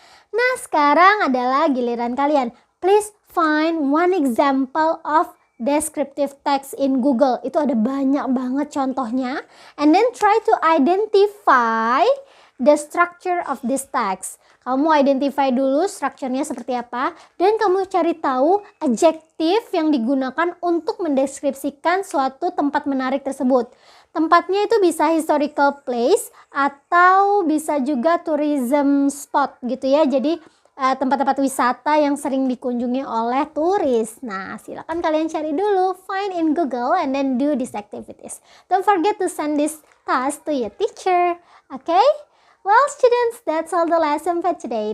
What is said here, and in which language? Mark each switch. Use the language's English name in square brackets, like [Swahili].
[Indonesian] Nah, sekarang adalah giliran kalian. [English] Please find one example of descriptive text in Google. [Indonesian] Itu ada banyak banget contohnya. [English] And then try to identify the structure of this text. [Indonesian] Kamu identify dulu strukturnya seperti apa, dan kamu cari tahu adjektif yang digunakan untuk mendeskripsikan suatu tempat menarik tersebut. Tempatnya itu bisa historical place atau bisa juga tourism spot gitu ya. Jadi tempat-tempat wisata yang sering dikunjungi oleh turis. Nah, silakan kalian cari dulu, [English] find in Google and then do these activities. Don't forget to send this task to your teacher. Okay? Well students, that's all the lesson for today.